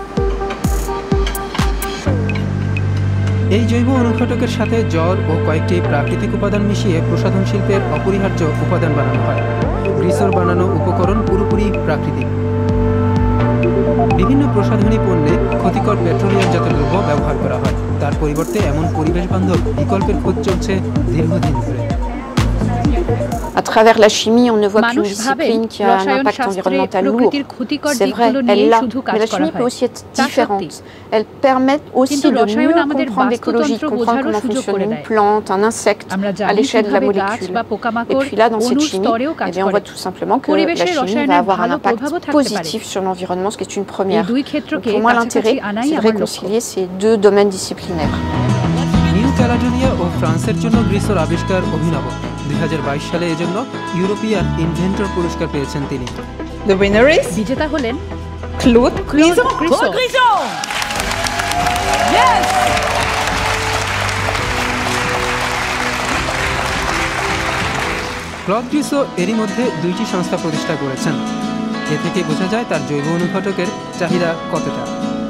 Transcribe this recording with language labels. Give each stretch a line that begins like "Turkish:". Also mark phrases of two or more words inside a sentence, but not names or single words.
Bangla: এই জৈব অনুঘটকের সাথে জল ও কয়েকটি প্রাকৃতিক উপাদান মিশিয়ে প্রসাধন শিল্পের অপরিহার্য উপাদান বানানো হয়। গ্রিসোর বানানো উপকরণ পুরোপুরি প্রাকৃতিক। বিভিন্ন প্রসাধনী পণ্যে ক্ষতিকর পেট্রোলিয়ামজাত দ্রব্য ব্যবহার করা হয়। তার পরিবর্তে এমন পরিবেশ বান্ধব বিকল্পের খোঁজ চলছে দীর্ঘদিন ধরে।
French: À travers la chimie, on ne voit qu'une discipline qui a un impact environnemental lourd. C'est vrai, elle l'a. Mais la chimie peut aussi être différente. Elle permet aussi de mieux comprendre l'écologie, de comprendre comment fonctionne une plante, un insecte, à l'échelle de la molécule. Et puis là, dans cette chimie, eh bien, on voit tout simplement que la chimie va avoir un impact positif sur l'environnement, ce qui est une première. Donc, pour moi, l'intérêt, c'est de réconcilier ces deux domaines disciplinaires.
Bangla: নিউ ক্যালাডোনিয়া ও ফ্রান্সের জন্য গ্রিসোর আবিষ্কার অভিনব। 2022 সালে এজন্য ইউরোপিয়ান ইনভেন্টর পুরস্কার পেয়েছেন তিনি।
English: The winner is
Bangla: বিজেতা হলেন
English: Claude Griso. Yes!
Bangla: ক্লদ গ্রিসো এরই মধ্যে 2টি সংস্থা প্রতিষ্ঠা করেছেন। এ থেকে বোঝা যায় তার জৈব অনুঘটকের চাহিদা কতটা।